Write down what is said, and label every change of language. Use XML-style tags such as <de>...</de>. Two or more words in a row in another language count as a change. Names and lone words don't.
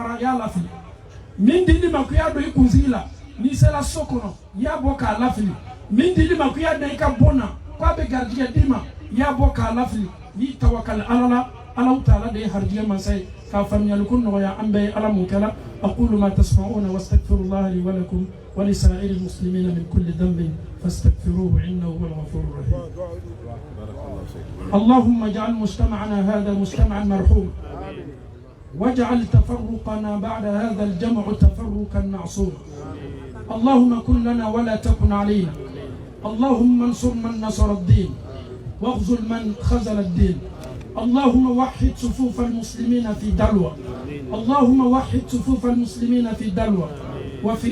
<bm>i y'a lafili min dili ma ko i y'a don i kunsigi la n'i sera so kɔnɔ i y'a bɔ k'a lafili min dili ma ko i y'a da i ka bon na ko a bɛ garijɛgɛ d'i ma i y'a bɔ k'a lafili n'i tawakali ala la alaw taala de ye harijɛgɛ mansa ye k'a faamuyali ko nɔgɔya an bɛɛ ye ala mun kɛla</bm> <ar>أقول ما تسمعون وأستغفر الله لي ولكم ولسائر المسلمين من كل ذنب فاستغفروه إنه هو الغفور الرحيم اللهم اجعل مجتمعنا هذا مجتمعا مرحوما واجعل تفرقنا بعد هذا الجمع تفرقا معصوما اللهم كن لنا ولا تكن علينا اللهم انصر من نصر الدين واخذل من خذل الدين اللهم وحد صفوف المسلمين في دلوى اللهم وحد صفوف المسلمين في دلوى وفي</ar>